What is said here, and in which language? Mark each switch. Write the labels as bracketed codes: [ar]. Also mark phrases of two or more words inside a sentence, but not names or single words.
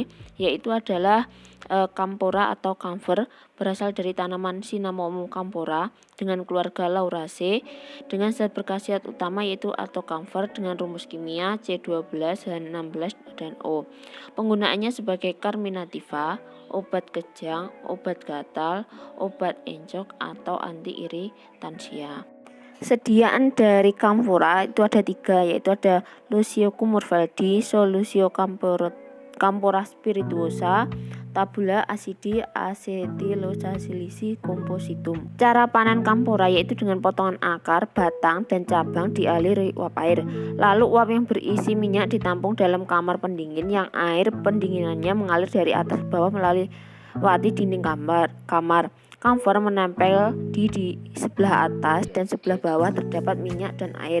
[id] Yaitu adalah Camphora atau camphor, berasal dari tanaman Cinnamomum camphora dengan keluarga Lauraceae dengan zat berkhasiat utama yaitu atocamphor dengan rumus kimia C12, H16, dan O. Penggunaannya sebagai carminativa, obat kejang, obat gatal, obat encok, atau anti iritansia. Sediaan dari camphora itu ada 3, yaitu ada Luciocum murvaldi, Solucio camphora spirituosa, Tabula acidi, Acetylosalicylisi compositum. Cara panen camphora yaitu dengan potongan akar, batang, dan cabang dialiri uap air. Lalu uap yang berisi minyak ditampung dalam kamar pendingin yang air pendinginannya mengalir dari atas ke bawah melalui dinding kamar. Camphor menempel di sebelah atas dan sebelah bawah terdapat minyak dan air.